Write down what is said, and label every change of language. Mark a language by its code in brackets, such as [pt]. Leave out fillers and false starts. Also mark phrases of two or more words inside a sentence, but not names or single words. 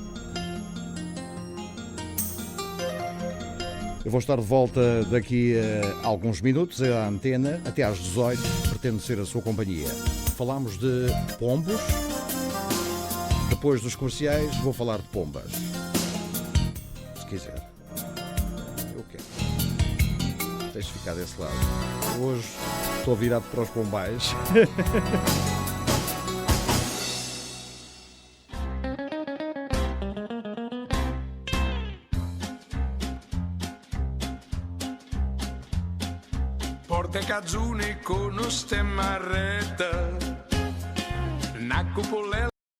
[pt] Eu vou estar de volta daqui a alguns minutos à antena, até às 18, pretendo ser a sua companhia. Falámos de pombos, depois dos comerciais vou falar de pombas. Se quiser. Eu quero. Deixe ficar desse lado. Hoje estou virado para os pombais. Porte cazzuni con stemma retta, una cupolella